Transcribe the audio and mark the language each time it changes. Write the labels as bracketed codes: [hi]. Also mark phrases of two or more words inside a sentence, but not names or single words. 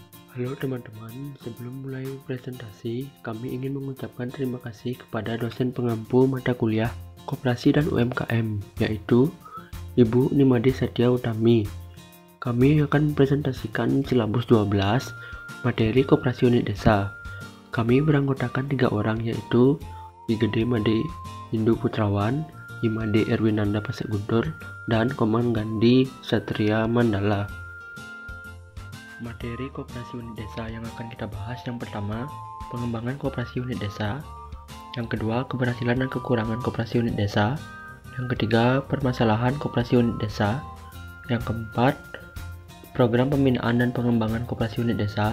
[id] Halo teman-teman, sebelum mulai presentasi, kami ingin mengucapkan terima kasih kepada dosen pengampu mata kuliah Koperasi dan UMKM, yaitu Ibu Nimade Satya Utami. Kami akan presentasikan silabus 12, materi Koperasi Unit Desa. Kami beranggotakan 3 orang, yaitu I Gede Made Hindu Putrawan, I Made Erwinanda Pasek Guntur, dan Komang Gandhi Satria Mandala. Materi Koperasi Unit Desa yang akan kita bahas, yang pertama, pengembangan Koperasi Unit Desa. Yang kedua, keberhasilan dan kekurangan Koperasi Unit Desa. Yang ketiga, permasalahan Koperasi Unit Desa. Yang keempat, program pembinaan dan pengembangan Koperasi Unit Desa.